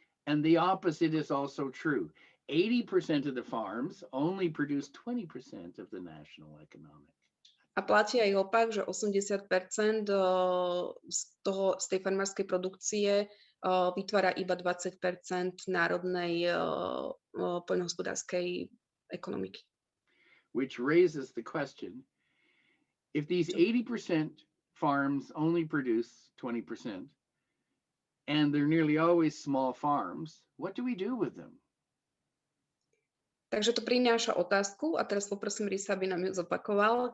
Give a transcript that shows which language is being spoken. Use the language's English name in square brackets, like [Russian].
[English] And the opposite is also true. 80% of the farms only produce 20% of the national economic. [Slovak] A platí aj opak, že 80% z tej farmárskej produkcie vytvára iba 20% národnej poľnohospodárskej ekonomiky. [English] Which raises the question, if these 80% farms only produce 20%, and they're nearly always small farms, what do we do with them? [Slovak] Takže to prináša otázku a teraz poprosím Rhysa, aby nám ju zopakoval.